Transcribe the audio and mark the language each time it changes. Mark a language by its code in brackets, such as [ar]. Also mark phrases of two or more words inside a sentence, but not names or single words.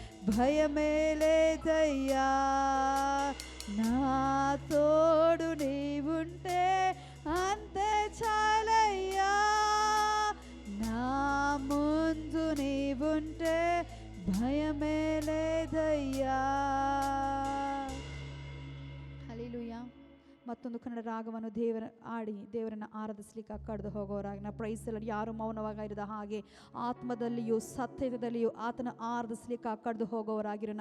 [te] భయమేలేదయ్యా, నా తోడు నీవుంటే అంతే చాలయ్యా, నా ముందు నీవుంటే ಭಯಮೇಲೇದಯ್ಯಾ. [kn] ಹಲ್ಲೆಲೂಯಾ. ಮತ್ತೊಂದು ಕನ್ನಡ ರಾಗವನ್ನು ದೇವರನ್ನು ಆರಾಧಿಸಲಿಕ್ಕೆ ಕಳೆದು ಹೋಗೋರಾಗಿ ನಾವು ಪ್ರೈಸಲ್ಲಿ ಯಾರು ಮೌನವಾಗಿರದ ಹಾಗೆ ಆತ್ಮದಲ್ಲಿಯೂ ಸತ್ಯದಲ್ಲಿಯೂ ಆತನ ಆರಾಧಿಸಲಿಕ್ಕೆ ಕಳೆದು ಹೋಗೋರಾಗಿರೋಣ.